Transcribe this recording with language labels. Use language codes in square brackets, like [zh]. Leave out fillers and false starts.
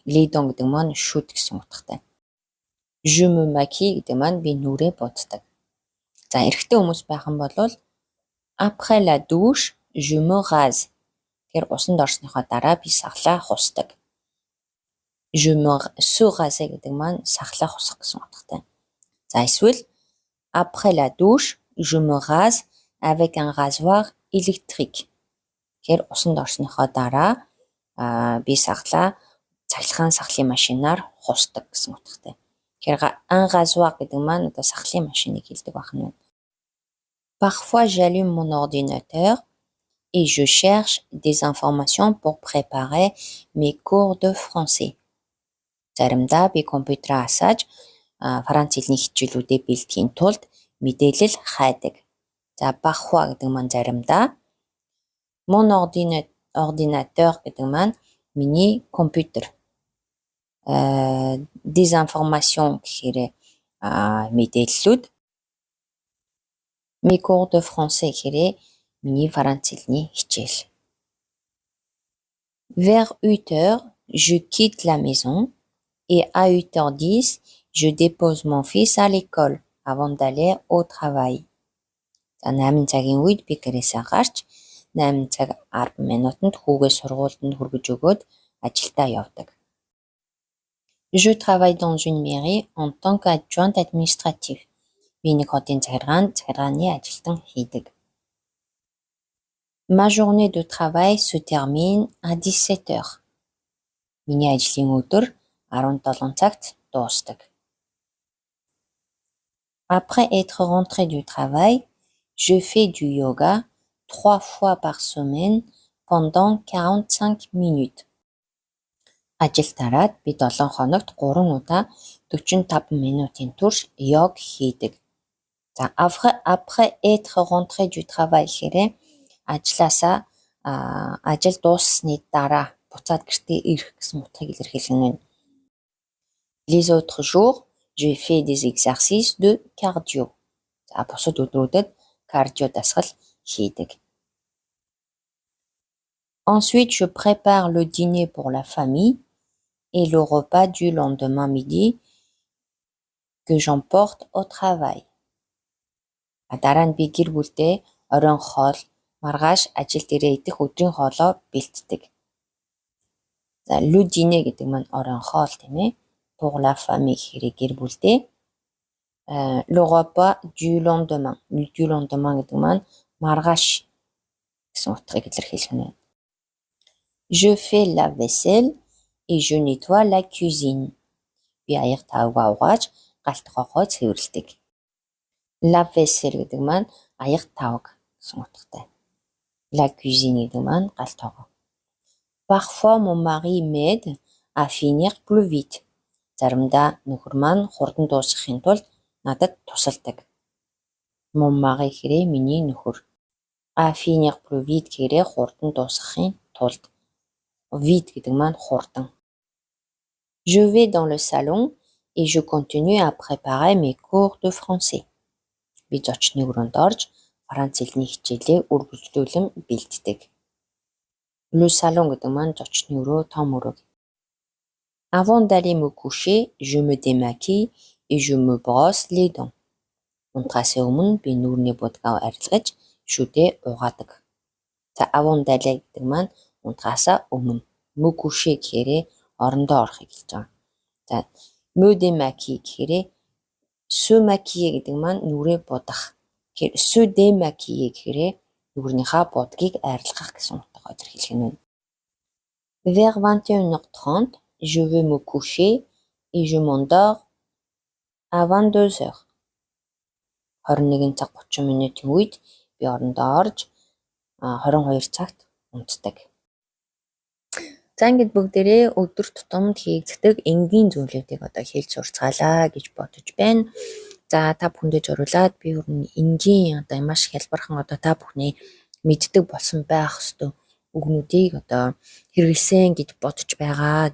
[fr] Les dents [mn] гэдэг маань шүд гэсэн утгатай. [fr] Je me maquille [mn] гэдэг маань би нүрээ буддаг. За эрэгтэй хүмүүс байх юм бол [fr] après la douche, je me rase. [mn] Тэгэхээр усанд орсныхоо дараа би сахлаа хусдаг. [fr] Je me se raser [mn] гэдэг маань сахлаа хусах гэсэн утгатай. [fr] За эсвэл après la douche, je me rase avec un rasoir électrique. [mn] Тэгэхээр усанд орсныхоо дараа би сахлаа цахилгаан сахлын машинаар хусдаг гэсэн утгатай. Тэгэхээр un rasoir гэдэг маань одоо сахлын машиныг хэлдэг байна. [fr] Parfois j'allume mon ordinateur et je cherche des informations pour préparer mes cours de français. [mn] Заримдаа би компьютераа асааж Франц хэлний хичээлүүдэд бэлтгэхийн тулд мэдээлэл хайдаг. За parfois гэдэг маань заримдаа. [fr] Mon ordinateur [mn] гэдэг маань миний компьютер. [fr] Des informations [mn] гэхээр мэдээллүүд. [fr] Mes cours de français [mn] гэхээр миний Франц хэлний хичээл. [fr] Vers 8 heures, je quitte la maison et à 8h10, je dépose mon fils à l'école avant d'aller au travail. [mn] За 8 цагийн үед би гэрээсээ гарч 8 цаг 10 минутанд хүүгээ сургуульд хүргэж өгөөд ажилдаа явдаг. [fr] Je travaille dans une mairie en tant qu'adjointe administrative. [mn] Би нэг хотын захиргааны ажилтан хийдэг. [fr] Ma journée de travail se termine à 17 heures. [mn] Миний ажлын өдөр 17 цагт дуусдаг. [fr] Après être rentré du travail, je fais du yoga 3 fois par semaine pendant 45 minutes. [mn] Ажил тараад би 7 хоногт 3 удаа 45 минутын турш йог хийдэг. За [fr] après être rentré du travail [mn] гэхээр ажил дууссаны дараа буцаад гэртээ ирэх гэсэн утгыг илэрхийлнэ. [fr] Les autres jours, je fais des exercices de cardio. [mn] За бусад өдрүүдэд кардио дасгал хийдэг. [fr] Ensuite, je prépare le dîner pour la famille et le repas du lendemain midi que j'emporte au travail. [mn] Дараа нь би гэр бүлдээ оройн хоол маргааш ажилд ирээ идэх өдрийн хоолоо бэлтдэг. За [fr] le dîner [mn] гэдэг маань оройн хоол тийм ээ. [fr] Pour la famille [mn] гэхээр гэр бүлдээ. [fr] Le repas du lendemain. Du lendemain [mn] гэдэг маань маргааш гэсэн утгыг илэрхийлнэ. [fr] Je fais la vaisselle et je nettoie la cuisine. [mn] Би аяг тавгаа угааж галт хохоо цэвэрлэдэг. [fr] La vaisselle [mn] гэдэг маань аяг тавг гэсэн утгатай. [fr] La cuisine [mn] гэдэг маань галт хогоо. [fr] Parfois mon mari m'aide à finir plus vite. [mn] Заримдаа нөхөр маань хурдан дуусгахын тулд надад тусалдаг. [fr] Mon mari [mn] гэхээрээ миний нөхөр. [fr] À finir plus vite [mn] гэхээрээ хурдан дуусгахын тулд. Vite гэдэг маань хурдан. [fr] Je vais dans le salon et je continue à préparer mes cours de français. [mn] Би зочны өрөөнд орж Франц хэлний хичээлээ үргэлжлүүлэн бэлддэг. [fr] Le salon [mn] гэдэг маань зочны өрөө, том өрөө. [fr] Avant d'aller me coucher, je me démaquille et je me brosse les dents. [mn] Унтахаас өмнө би нүүрний будгаа арилгаж шүдээ угаадаг. За [fr] avant d'aller [mn] гэдэг маань унтахаас өмнө. [fr] Me coucher [mn] гэхээрээ орондоо орохыг хэлж байгаа. За [fr] me démaquille [mn] гэхээрээ [fr] se maquiller [mn] гэдэг маань нүрээ будах. Тэгэхээр [fr] se démaquiller [mn] гэхээрээ нүрийнхаа будгийг арилгах гэсэн утгаагаар илэрхийлэх нь. [fr] Vers 21h30, je vais me coucher et je m'endors à 22h. [mn] 21 цаг 30 минутын үед би орондоо орж 22 цагт унтдаг. За ингээд бүгдээрээ өдөр тутамд хийгддэг энгийн зүйлүүдийг одоо хэлж сурцгаалаа гэж бодож байна. За та бүхэндээ зориулаад би өөрийн энгийн одоо маш хялбархан одоо та бүхний мэддэг болсон байх ёстой үгнүүдийг одоо хэрэгэлсэн гэж бодож байгаа.